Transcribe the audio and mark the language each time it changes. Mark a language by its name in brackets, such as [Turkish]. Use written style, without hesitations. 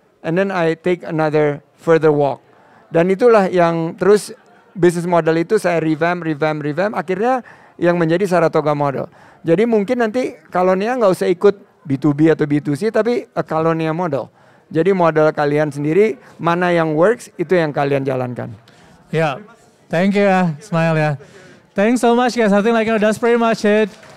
[English] and then I take another further walk. [Indonesian] Dan itulah yang terus business model itu saya revamp, akhirnya yang menjadi Saratoga model. Jadi mungkin nanti Kalonia nggak usah ikut B2B atau B2C, tapi [English] a Kalonia model. [Indonesian] Jadi model kalian sendiri, mana yang works, itu yang kalian jalankan. Ya, [English] thank you [Indonesian] ya, Ismail ya. [English] Thanks so much guys, I think like that's pretty much it.